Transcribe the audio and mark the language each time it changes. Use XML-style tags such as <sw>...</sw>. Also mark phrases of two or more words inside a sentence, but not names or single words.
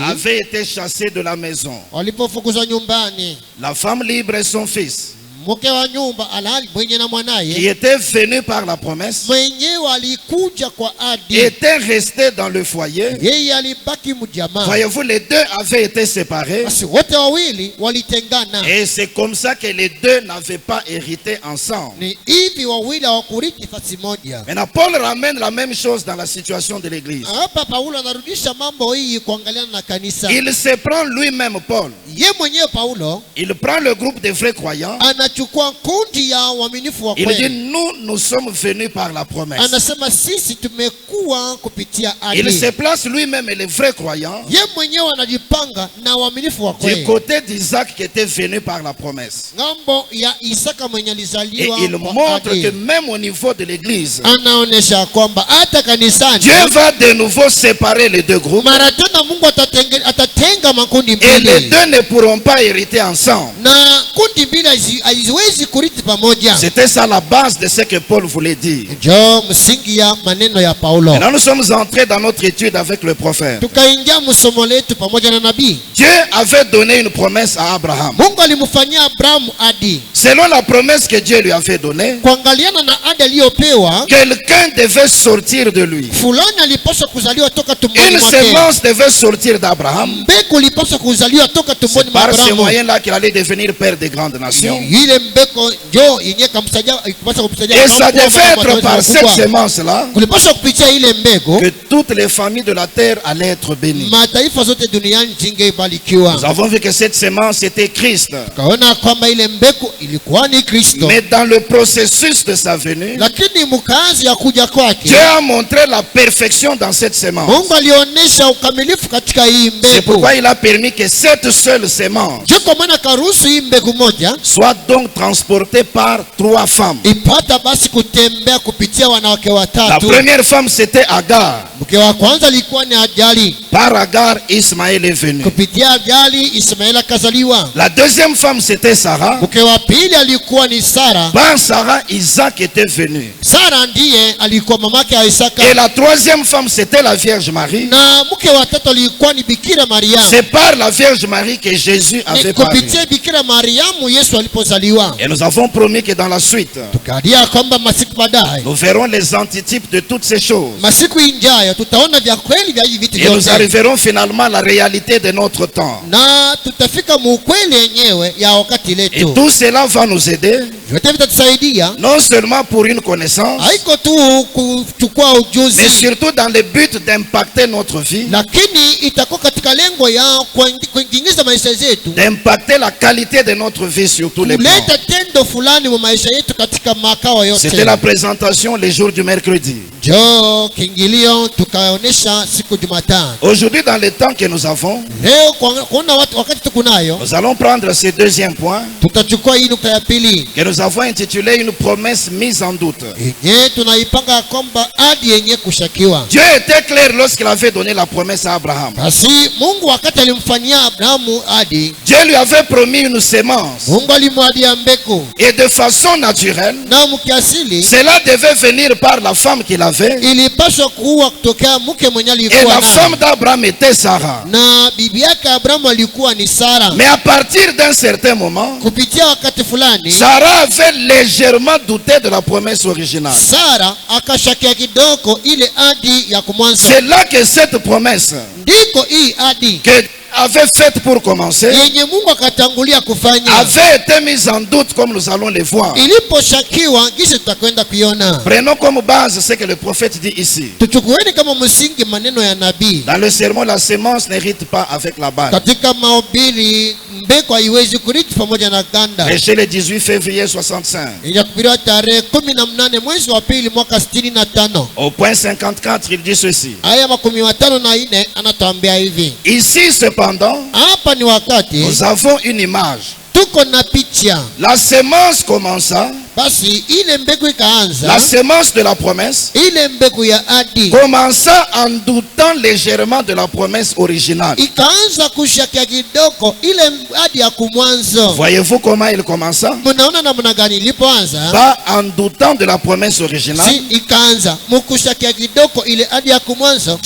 <fr>avaient été chassés de la maison.</fr> <sw>walipofukuzwa nyumbani.</sw> <fr>La femme libre et son fils</fr> <sw>Mke wa nyumba alhali mwenye na</sw> <fr>qui</fr> <sw>mwanaye</sw> <fr>étaient venus par la promesse</fr> <sw>mwenyewe alikuja kwa adi,</sw> <fr>étaient restés dans le foyer.</fr> <sw>yeye alibaki mjamaa.</sw> <fr>Voyez-vous, les 2 avaient été séparés</fr> <sw>Basi wote wawili walitengana,</sw> <fr>et c'est comme ça que les 2 n'avaient pas hérité ensemble.</fr> <sw>ni hivi wawili hawakurithi nafasi moja.</sw> <fr>Maintenant, Paul ramène la même chose dans la situation de l'église.</fr> <sw>Hapa Paulo anarudisha mambo hii kuangaliana na kanisa.</sw> <fr>Il se prend lui-même, Paul,</fr> <sw>Ye mwenyewe Paulo</sw> <fr>il prend le groupe des vrais croyants.</fr> <sw>anachukua kundi ya waaminifu wa</sw> <fr>Il dit,</fr> <sw>kweli,</sw> <fr>nous sommes venus par la promesse.</fr> <sw>anasema sisi tumekuwa kupitia</sw> <fr>Il</fr> <sw>adi.</sw> <fr>se place lui-même et les vrais croyants</fr> <sw>Ye mwenyewe anajipanga na waaminifu wa</sw> <fr>du</fr> <sw>kweli</sw> <fr>côté d'Isaac qui était venu par la promesse.</fr> <sw>ngambo ya Isaka mwenye</sw> <fr>Et</fr> <sw>alizaliwa</sw> <fr>il</fr> <sw>kwa</sw> <fr>montre</fr> <sw>adi.</sw> <fr>que même au niveau de l'église,</fr> <sw>Anaonesha kwamba hata kanisani</sw> <fr>Dieu va de nouveau séparer les 2 groupes</fr> <sw>mara tena Mungu atatenga makundi</sw> <fr>et les</fr> <sw>mbili</sw> <fr>2 ne pourront pas hériter ensemble.</fr> <sw>na kundi mbili haziwezi kurithi pamoja.</sw> <fr>C'était ça la base de ce que Paul voulait dire.</fr> <sw>Ndio msingi ya maneno ya Paulo.</sw> <fr>Maintenant nous sommes entrés dans notre étude avec le prophète.</fr> <sw>Tukaingia msomo letu pamoja na nabii.</sw> <fr>Dieu avait donné une promesse à Abraham.</fr> <sw>Mungu alimfanyia Abrahamu adi.</sw> <fr>Selon la promesse que Dieu lui avait donnée,</fr> <sw>Kuangaliana na adi aliyopewa,</sw> <fr>quelqu'un devait sortir de lui.</fr> <sw>fulani alipaswa kuzaliwa toka tumboni</sw> <fr>Une</fr> <sw>mwake.</sw> <fr>semence devait sortir d'Abraham.</fr> <sw>Mbegu ilipaswa kuzaliwa toka tumboni</sw> <fr>C'est</fr> <sw>mwa</sw> <fr>par ce</fr> <sw>Abrahamu.</sw> <fr>moyen-là qu'il allait devenir père des grandes nations.</fr> <sw>Ile mbeko ndio yenye kumsaidia ikipaswa kumsaidia.</sw> <fr>Et ça devait être par cette semence-là</fr> <sw>Kulipaswa kupitia ile mbegu</sw> <fr>que toutes les familles de la terre allaient être bénies.</fr> <sw>mataifa zote duniani zingebarikiwa.</sw> <fr>Nous avons vu que cette semence était Christ.</fr> <sw>Kaona kwamba ile mbegu ilikuwa ni Kristo,</sw> <fr>Mais dans le processus de sa venue,</fr> <sw>lakini mkazi ya kuja kwake</sw> <fr>Dieu a montré la perfection dans cette semence.</fr> <sw>Mungu alionyesha ukamilifu katika hii</sw> <fr>C'est</fr> <sw>mbegu.</sw> <fr>pourquoi il a permis que cette seule semence</fr> <sw>Ndio kwa maana karuhusu hii mbegu moja</sw> <fr>soit donc transportée par 3 femmes.</fr> <sw>ipata basi kutembea kupitia wanawake</sw> <fr>La</fr> <sw>watatu.</sw> <fr>première femme c'était Agar.</fr> <sw>Mke wa kwanza alikuwa ni Ajali.</sw> <fr>Par Agar, Ismaël est venu.</fr> <sw>Kupitia Ajali Ismaeli akazaliwa.</sw> <fr>La deuxième femme c'était Sarah.</fr> <sw>Mke wa pili alikuwa ni Sara.</sw> <fr>Par Sarah, Isaac était venu.</fr> <sw>Sara ndiye alikuwa mamake ya Isaka.</sw> <fr>Et la troisième femme c'était la Vierge Marie.</fr> <sw>Na mke wa tatu alikuwa ni Bikira Maria.</sw> <fr>C'est par la Vierge Marie que Jésus avait</fr> <sw>Ni</sw> <fr>paru.</fr> <sw>kupitia Bikira Mariamu Yesu alipozaliwa.</sw> <fr>Et nous avons promis que dans la suite,</fr> <sw>Tukadia kwamba masiku baadaye,</sw> <fr>nous verrons les antitypes de toutes ces choses.</fr> <sw>masiku injayo tutaona vya kweli vya hivi vitu</sw> <fr>Et nous</fr> <sw>vyote,</sw> <fr>arriverons finalement à la réalité de notre temps.</fr> <sw>na tutafika muukweli yenyewe ya wakati</sw> <fr>Et</fr> <sw>letu.</sw> <fr>tout cela va nous aider,</fr> <sw>Vyote vitatusaidia,</sw> <fr>non seulement pour une connaissance,</fr> <sw>haiko tu kuchukua</sw> <fr>mais</fr> <sw>ujuzi,</sw> <fr>surtout dans le but d'impacter notre vie,</fr> <sw>lakini itakuwa katika lengo ya kuingiza maisha yetu,</sw> <fr>d'impacter la qualité de notre vie sur tous les plans.</fr> <sw>kuleta tendo fulani mu maisha yetu katika makao</sw> <fr>C'était</fr> <sw>yote.</sw> <fr>la présentation les jours du mercredi.</fr> <sw>Jo kiingilio tukaonesha siku Jumatano.</sw> <fr>Aujourd'hui, dans le temps que nous avons,</fr> <sw>Leo kuna wakati tukunayo,</sw> <fr>nous allons prendre ce deuxième point</fr> <sw>tutachukua hii nukta ya pili</sw> <fr>que nous nous avons intitulé une promesse mise en doute.</fr> <sw>yenye tunaipanga kwamba ahadi yenye kushakiwa.</sw> <fr>Dieu était clair lorsqu'il avait donné la promesse à Abraham.</fr> <sw>Basi Mungu wakati alimfanyia Abrahamu ahadi,</sw> <fr>Dieu lui avait promis une sémence.</fr> <sw>Mungu alimwadia mbegu,</sw> <fr>Et de façon naturelle,</fr> <sw>na mkiasili</sw> <fr>cela devait venir par la femme qu'il avait.</fr> <sw>ilipaswa kuwa kutokea mke mwenye</sw> <fr>Et</fr> <sw>alikuwa</sw> <fr>la</fr> <sw>naye.</sw> <fr>femme d'Abraham était Sarah.</fr> <sw>Na bibi yake Abrahamu alikuwa ni Sara.</sw> <fr>Mais à partir d'un certain moment,</fr> <sw>Kupitia wakati fulani</sw> <fr>Sarah avait légèrement douté de la promesse originale.</fr> <sw>Sara akashakia kidogo ile ahadi ya kumwanzo.</sw> <fr>C'est là que cette promesse</fr> <sw>Ndiko hii ahadi</sw> <fr>que avait faite pour commencer</fr> <sw>yenye Mungu akatangulia kufanya</sw> <fr>avait été mise en doute, comme nous allons le voir.</fr> <sw>iliposhakiwa, kisha tutakwenda kuiona.</sw> <fr>Prenons comme base ce que le prophète dit ici.</fr> <sw>Tuchukueni kama msingi maneno ya nabii</sw> <fr>Dans le sermon, la sémence n'hérite pas avec la balle.</fr> <sw>katika mahubiri. Mbegu haiwezi kurithi pamoja na ganda.</sw> <fr>Prêché le 18 février 65.</fr> <sw>Inahubiriwa tarehe 18 mwezi wa pili mwaka 65.</sw> <fr>Au point 54, il dit ceci.</fr> <sw>Aya 54 anatuambia hivi.</sw> <fr>Ici, cependant,</fr> <sw>Hapa ni wakati</sw> <fr>nous avons une image.</fr> <sw>tuko na picha.</sw> <fr>La sémence commença,</fr> <sw>Basi ile mbegu ikaanza,</sw> <fr>la sémence de la promesse</fr> <sw>ile mbegu ya ahadi</sw> <fr>commença en doutant légèrement de la promesse originale.</fr> <sw>ikaanza kushakia kidogo ile ahadi ya kumwanzo.</sw> <fr>Voyez-vous comment il commença?</fr> <sw>Mnaona namna gani ilipoanza?</sw> <fr>Pas en doutant de la promesse originale.</fr> <sw>Si ikaanza mkushakia kidogo ile ahadi ya kumwanzo.</sw>